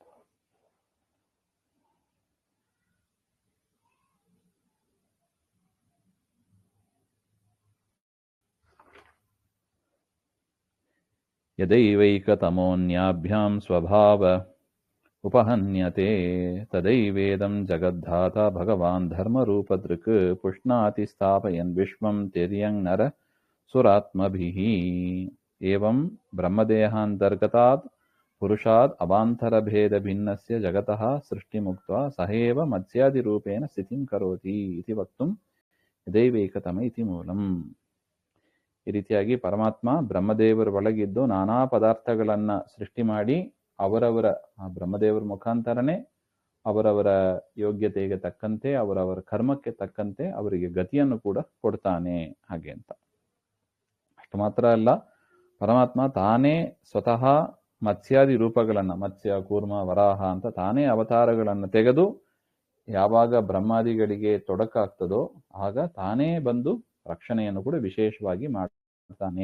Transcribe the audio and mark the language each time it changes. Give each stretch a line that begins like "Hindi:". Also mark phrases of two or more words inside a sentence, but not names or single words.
Sanskrit: ಯದೈವೈಕತಮೋನ್ಯಾಭ್ಯಾಂ ಸ್ವಭಾವ ಉಪಹನ್ಯತೆ ತದೈವೇದಂ ಜಗದ್ಧಾತ ಭಗವಾನ್ ಧರ್ಮರೂಪದೃಕ್ ಪುಷ್ಣಾತಿ ಸ್ಥಾಪಯನ್ ವಿಶ್ವಂ ತಿರ್ಯಂ ನರ ಸುರಾತ್ಮಭಿಃ. ಏವಂ ಬ್ರಹ್ಮದೇಹಾಂತರ್ಗತಾತ್ ಪುರುಷಾದ್ ಅವಾಂತರಭೇದ ಭಿನ್ನಸ್ಯ ಜಗತಃ ಸೃಷ್ಟಿಮುಕ್ತ್ವಾ ಸಹೇವ ಮತ್ಸ್ಯಾದಿರೂಪೇಣ ಸ್ಥಿತಿಂ ಕರೋತಿ ಇತಿ ವಕ್ತುಂ ಯದೈವೈಕತಮ ಇತಿ ಮೂಲಂ.
Kannada: ಈ ರೀತಿಯಾಗಿ ಪರಮಾತ್ಮ ಬ್ರಹ್ಮದೇವರ ಒಳಗಿದ್ದು ನಾನಾ ಪದಾರ್ಥಗಳನ್ನ ಸೃಷ್ಟಿ ಮಾಡಿ ಅವರವರ ಬ್ರಹ್ಮದೇವರ ಮುಖಾಂತರನೇ ಅವರವರ ಯೋಗ್ಯತೆಗೆ ತಕ್ಕಂತೆ, ಅವರವರ ಕರ್ಮಕ್ಕೆ ತಕ್ಕಂತೆ ಅವರಿಗೆ ಗತಿಯನ್ನು ಕೂಡ ಕೊಡ್ತಾನೆ. ಹಾಗೆ ಅಂತ ಅಷ್ಟು ಮಾತ್ರ ಅಲ್ಲ, ಪರಮಾತ್ಮ ತಾನೇ ಸ್ವತಃ ಮತ್ಸ್ಯಾದಿ ರೂಪಗಳನ್ನ, ಮತ್ಸ್ಯ, ಕೂರ್ಮ, ವರಾಹ ಅಂತ ತಾನೇ ಅವತಾರಗಳನ್ನು ತೆಗೆದು ಯಾವಾಗ ಬ್ರಹ್ಮಾದಿಗಳಿಗೆ ತೊಡಕಾಗ್ತದೋ ಆಗ ತಾನೇ ಬಂದು ರಕ್ಷಣೆಯನ್ನು ಕೂಡ ವಿಶೇಷವಾಗಿ ಮಾಡ್ತಾನೆ.